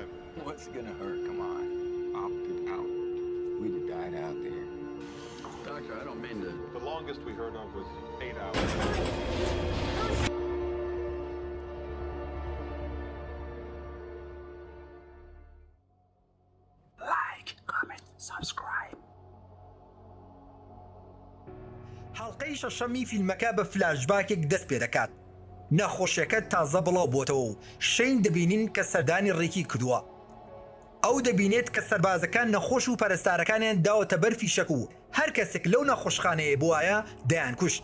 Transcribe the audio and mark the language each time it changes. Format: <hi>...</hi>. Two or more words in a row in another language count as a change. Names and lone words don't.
<en>What's gonna hurt? Come on. Opted out. We'd have died out there. Doctor, I don't mean to... The longest we heard of was 8 hours. Like, comment, subscribe.</en> <ckb>حەڵقەی شەشەمی فیلمەکە بە فلاشباکێک دەست پێ دەکات. نەخۆشیەکە تازە بڵاو بۆتەوە و شەین دەبینین کە سەردانی ڕێکی کردووە. ئەو دەبینێت کە سەربازەکان نەخۆش و پەرستارەکانیان داوەتە بەرفی شەک و هەر کەسێک لەو نەخۆشخانەیە بووایە دەیان کوشت.</ckb>